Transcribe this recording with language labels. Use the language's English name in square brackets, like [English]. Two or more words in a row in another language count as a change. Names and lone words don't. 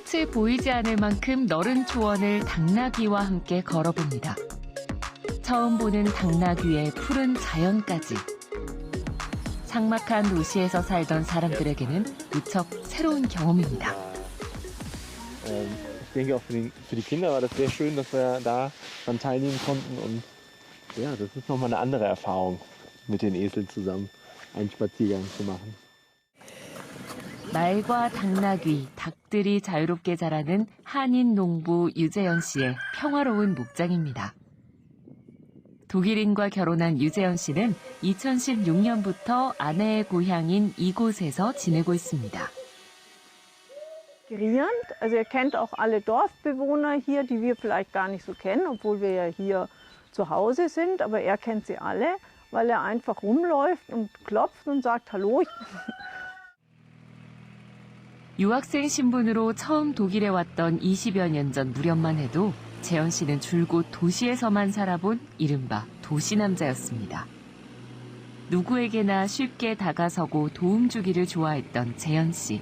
[Korean] 보이지 않을 만큼 너른 초원을 당나귀와 함께 걸어봅니다. 처음 보는 당나귀의 푸른 자연까지. 삭막한 도시에서 살던 사람들에게는 무척 새로운 경험입니다. [German] Ich denke auch für die Kinder war das sehr schön, dass wir da dran teilnehmen konnten. Und ja, das ist nochmal eine andere Erfahrung, mit den Eseln zusammen einen Spaziergang zu machen. [Korean] 말과 당나귀, 닭들이 자유롭게 자라는 한인 농부 유재현 씨의 평화로운 목장입니다. 독일인과 결혼한 유재현 씨는 2016년부터 아내의 고향인 이곳에서 지내고 있습니다. [German] Gerierend, also er kennt auch alle Dorfbewohner hier, die wir vielleicht gar nicht so kennen, obwohl wir ja hier zu Hause sind, aber er kennt sie alle, weil er einfach rumläuft und klopft und sagt Hallo. [Korean] 유학생 신분으로 처음 독일에 왔던 20여 년 전 무렵만 해도 재현 씨는 줄곧 도시에서만 살아본 이른바 도시남자였습니다. 누구에게나 쉽게 다가서고 도움 주기를 좋아했던 재현 씨.